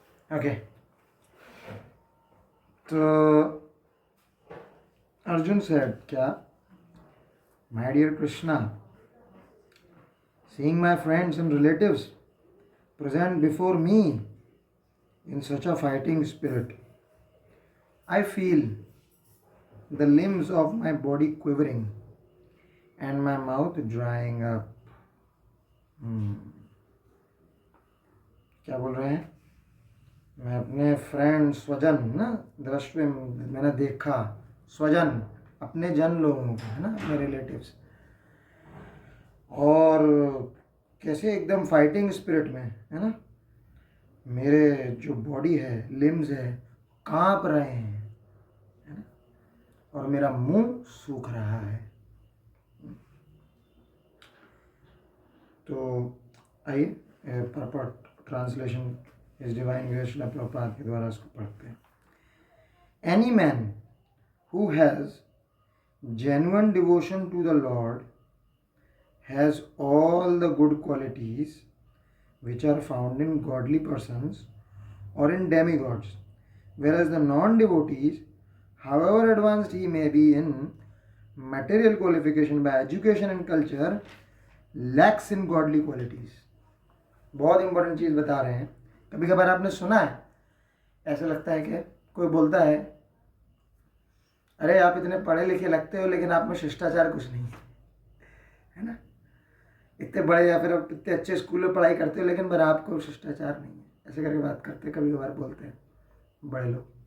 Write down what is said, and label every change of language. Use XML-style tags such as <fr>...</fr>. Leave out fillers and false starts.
<hi>Okay, तो Arjun said, क्या?</hi> <en>My dear Krishna, seeing my friends and relatives present before me in such a fighting spirit, I feel the limbs of my body quivering and my mouth drying up.</en> <hi>क्या बोल रहे हैं? मैं अपने friend स्वजन ना, दृष्टि मैंने देखा, स्वजन अपने जन लोगों को है ना, अपने रिलेटिव्स, और कैसे एकदम फाइटिंग स्पिरिट में है ना, मेरे जो बॉडी है, लिम्स है, कांप रहे हैं है ना, और मेरा मुंह सूख रहा है। तो आइए प्रॉपर ट्रांसलेशन इस डिवाइन ग्रेस श्रील प्रभुपाद के द्वारा इसको पढ़ते हैं।</hi> <en>Any man who has genuine devotion to the Lord has all the good qualities which are found in godly persons or in demigods, whereas the non-devotees, however advanced he may be in material qualification by education and culture, lacks in godly qualities.</en> <hi>बहुत important चीज़ बता रहे हैं। कभी कभार आपने सुना है, ऐसा लगता है कि कोई बोलता है, अरे आप इतने पढ़े लिखे लगते हो लेकिन आप में शिष्टाचार कुछ नहीं है ना। इतने बड़े या फिर आप इतने अच्छे स्कूल में पढ़ाई करते हो लेकिन पर आपको शिष्टाचार नहीं है, ऐसे करके बात करते कभी कभार बोलते हैं बड़े लोग।</hi>